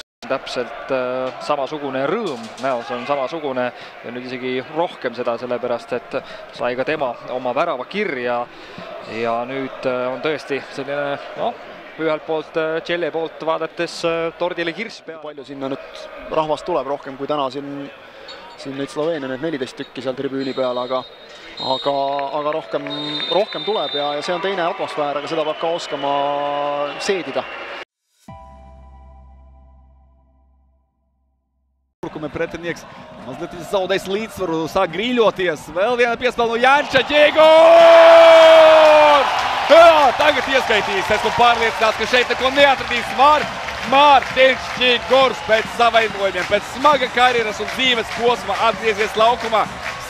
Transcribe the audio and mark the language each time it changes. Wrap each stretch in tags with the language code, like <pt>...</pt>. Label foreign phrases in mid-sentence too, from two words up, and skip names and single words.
<et>Täpselt samasugune rõõm näos on samasugune ja nüüd isegi rohkem seda, sellepärast et sai ka tema oma värava kirja ja nüüd on tõesti selline, ühelt poolt Tšelle poolt vaadates tordile kirss peal. Palju sinna nüüd rahvast tuleb rohkem kui täna siin neid Sloveenia, need 14 tükki seal tribüüni peal, aga rohkem tuleb ja see on teine atmosfäär, aga seda peab ka oskama seedida.</et> <lv>Pretinieks mazliet zaudējis līdzsvaru, sāk grīļoties. Vēl viena piespēle no Janča. Ģegors! Tagad ieskaitīs. Esmu pārliecināts, ka šeit neko neatradīs Mārtiņš Ģegors pēc savainojumiem, pēc smaga karjeras un dzīves posma atgriezies laukumā.</lv>